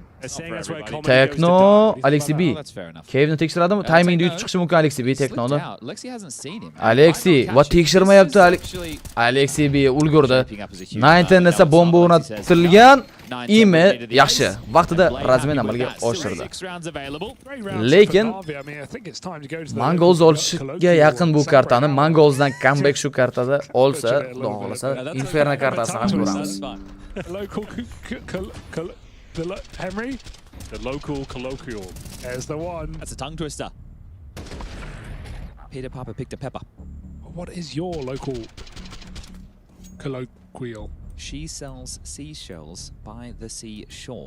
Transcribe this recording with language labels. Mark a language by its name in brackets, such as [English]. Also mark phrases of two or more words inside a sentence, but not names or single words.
[English] They're saying that's where comedy Techno Alexi B. That's fair enough. [Uzbek] Cave'ni tekshiradimi? Timingda yutib chiqishi mumkin Alexi B Technoni. [English] Alexi hasn't seen him. [Uzbek] Alexi va tekshirmayapti Alexi B ulgurdi. 19 esa bomba o'rnatilgan. Ime yaxshi vaqtida razmen amalga oshirdi. Lekin Mongolz olishga yaqin bu kartani. Mongolzdan comeback shu kartada olsa, xudo xolasa, Inferno kartasi ham ko'ramiz. [English] Henry, the local colloquial. There's the one. That's a tongue twister. Peter Papa picked a pepper. What is your local colloquial? She sells seashells by the seashore.